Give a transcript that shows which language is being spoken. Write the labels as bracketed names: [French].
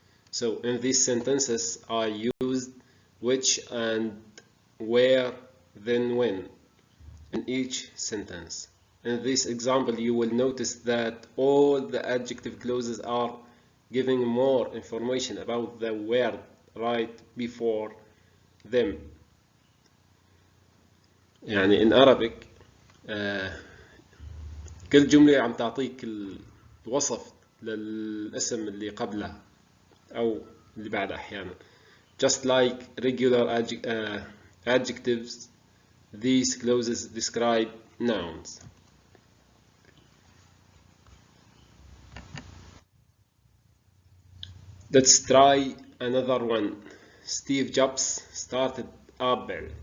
[English] So in these sentences I used which and where, then when in each sentence. In this example you will notice that all the adjective clauses are giving more information about the word right before them. [Arabic] يعني [English] in Arabic [Arabic] كل جملة عم تعطيك الوصف للاسم اللي قبلها أو اللي بعدها أحيانا. [English] Just like regular adjectives, these clauses describe nouns. Let's try another one. Steve Jobs started Apple.